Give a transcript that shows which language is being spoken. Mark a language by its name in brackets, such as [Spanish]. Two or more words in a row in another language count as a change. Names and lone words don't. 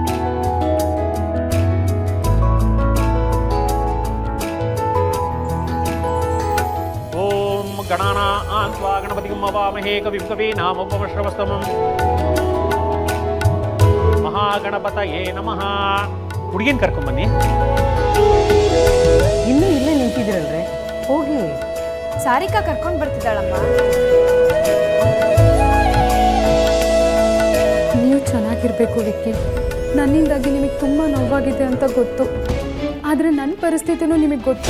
[Sanskrit] गणानां त्वा गणपतिं हवामहे कविं कवीनामुपमश्रवस्तमम्। महागणपतये नमः। [Kannada] ಹುಡುಗಿನ ಕರ್ಕೊಂಬನ್ನಿ. ಇನ್ನೂ ಇಲ್ಲೇ ನಿಂತಿದ್ದೀರಲ್ರಿ, ಹೋಗಿ. ಸಾರಿಕಾ ಕರ್ಕೊಂಡು ಬರ್ತಿದ್ದಾಳಮ್ಮ. ನೀವು ಚೆನ್ನಾಗಿರ್ಬೇಕು ವಿಕ್ಕಿ. ನನ್ನಿಂದಾಗಿ ನಿಮಗೆ ತುಂಬ ನೋವಾಗಿದೆ ಅಂತ ಗೊತ್ತು, ಆದರೆ ನನ್ನ ಪರಿಸ್ಥಿತಿನೂ ನಿಮಗೆ ಗೊತ್ತು.